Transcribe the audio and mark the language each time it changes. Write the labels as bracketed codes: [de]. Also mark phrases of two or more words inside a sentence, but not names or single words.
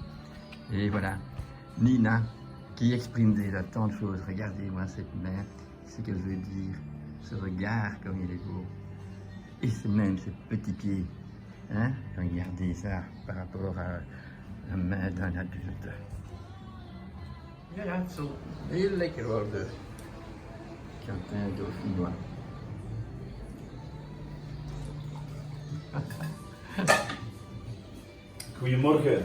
[fr] Et voilà, Nina, qui exprime déjà tant de choses. Regardez-moi cette main, ce qu'elle veut dire, ce regard comme il est beau. Et même ces petits pieds. Hein? Regardez ça par rapport à la main d'un adulte. [nl] Ja, het zal heel lekker worden. Quentin Dauphinois. Goedemorgen.